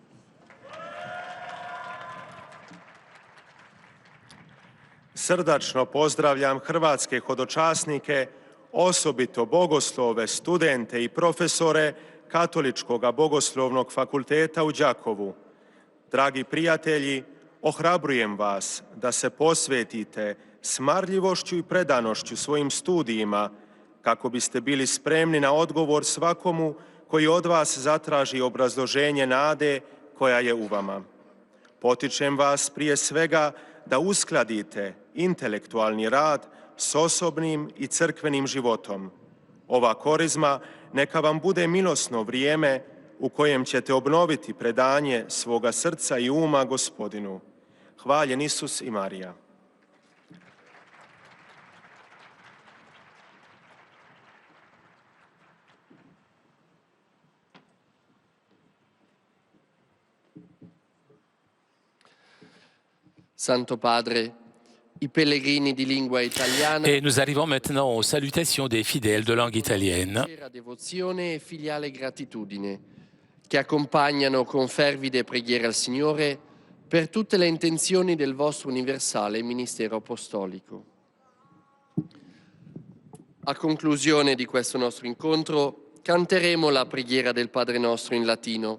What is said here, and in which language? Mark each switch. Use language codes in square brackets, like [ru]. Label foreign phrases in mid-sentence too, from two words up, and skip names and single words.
[hr] Srdačno pozdravljam hrvatske hodočasnike, osobito bogoslove, studente i profesore Katoličkog bogoslovnog fakulteta u Đakovu. Dragi prijatelji, ohrabrujem vas da se posvetite s marljivošću i predanošću svojim studijima kako biste bili spremni na odgovor svakomu koji od vas zatraži obrazloženje nade koja je u vama. Potičem vas prije svega da uskladite intelektualni rad s osobnim i crkvenim životom. Ova korizma neka vam bude milosno vrijeme u kojem ćete obnoviti predanje svoga srca i uma Gospodinu. Hvaljen Isus i Marija. [it] Santo Padre, i pellegrini di lingua italiana. [fr] Et nous arrivons maintenant aux salutations des fidèles de langue italienne. [it] Devozione e filiale gratitudine che accompagnano con fervide preghiere al Signore per tutte le intenzioni del vostro universale ministero apostolico. A conclusione di questo nostro incontro canteremo la preghiera del Padre Nostro in latino.